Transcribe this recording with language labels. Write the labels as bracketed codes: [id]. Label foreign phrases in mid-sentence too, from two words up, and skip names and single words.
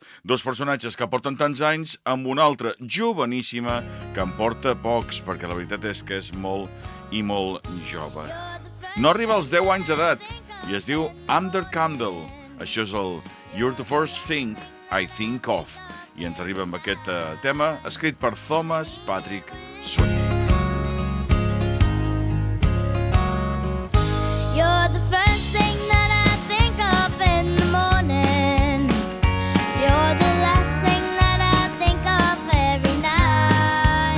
[ca] Dos personatges que porten tants anys amb una altra joveníssima que en porta pocs, perquè la veritat és que és molt i molt jove. No arriba als 10 anys d'edat i es diu Under Campbell. Això és el You're the First Thing I Think Of. I ens arriba amb aquest tema escrit per Thomas Patrick Sweeney. [en] You're the first thing that I think of in the morning. You're the last thing that I think of every night.